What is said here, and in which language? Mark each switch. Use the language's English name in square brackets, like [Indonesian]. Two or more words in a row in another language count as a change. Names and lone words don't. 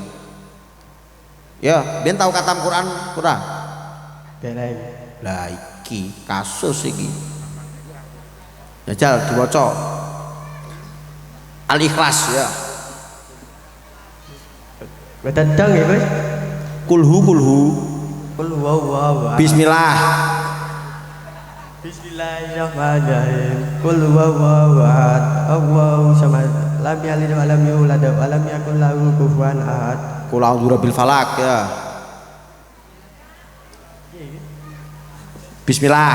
[Javanese] Ya, ben tau katam Quran ora? Dereng. Lah iki kasus iki. Jajal diwaca. Al-Ikhlas ya. Mboten dong ya, Gus. Kulhu. [Arabic] قل هو الله أحد. Bismillah. Bismillahirrahmanirrahim. قل هو الله أحد. الله الصمد. لم يلد ولم يولد ولم يكن له كفوا أحد. قل أعوذ برب الفلق ya. Bismillah.